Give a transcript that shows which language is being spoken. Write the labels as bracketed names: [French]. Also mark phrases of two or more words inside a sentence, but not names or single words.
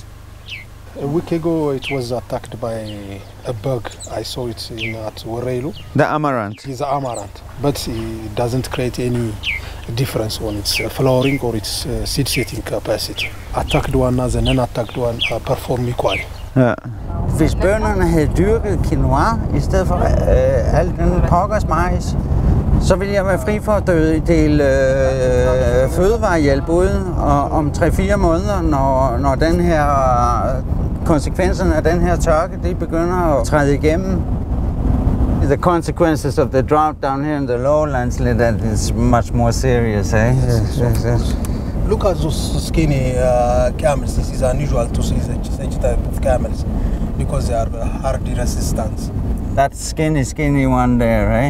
[English] A week ago it was attacked by a bug. I saw it at Warelu. The amaranth? It's the amaranth, but it doesn't create any difference on its flowering or its seed setting capacity. Attacked one as and unattacked one perform equally. [Danish] Ja. Hvis bønderne havde dyrket quinoa i stedet for al den pokkers majs, så ville jeg være fri for at dele fødevarehjælp ud, og om 3-4 måneder, når den her konsekvenserne af den her tørke, de begynder at træde igennem. [English] The consequences of the drought down here in the lowlands, that is much more serious, eh? Yes. Look at those skinny camels. This is unusual to see such type of camels because they are hardy resistant. That skinny one there, eh?